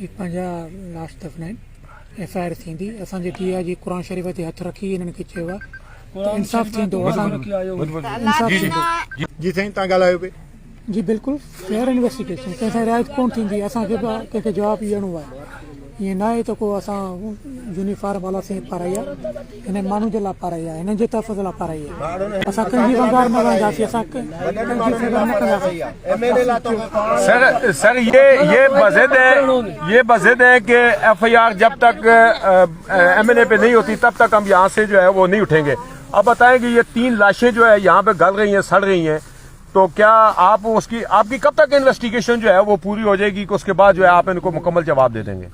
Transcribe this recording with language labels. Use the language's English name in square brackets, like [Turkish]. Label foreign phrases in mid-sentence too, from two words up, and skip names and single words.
[Sindhi] पंहिंजा लाश दफ़नाइनि एफआईआर थींदी असांजे धीअ जी क़ुर शरीफ़ ते हथ रखी हिननि खे चयो आहे इंसाफ़ थींदो जी साईं तव्हां ॻाल्हायो पिए जी बिल्कुलु [English] fair investigation [Sindhi] कंहिंसां रिआयत कोन थींदी असांखे कंहिंखे जवाबु ॾियणो आहे ये ना आहे त को असां यूनिफॉर्म वाला से पाराई आहे हिन माण्हू जे लाइ पाराई आहे हिननि जे तहफ़ुज़ लाइ पाराई आहे असां कंहिंजी वंगार न वेंदासीं असां कंहिंजी फेवर न कंदासीं [Urdu] سر یہ بضد ہے کہ FIR جب تک MNA پہ نہیں ہوتی تب تک ہم یہاں سے جو ہے وہ نہیں اٹھیں گے. اب بتائیں کہ یہ 3 لاشیں جو ہے یہاں پہ گل رہی ہیں، سڑ رہی ہیں، تو کیا آپ آپ کی کب تک انویسٹیگیشن جو ہے وہ پوری ہو جائے گی کہ اس کے بعد جو ہے آپ ان کو مکمل جواب دے دیں گے?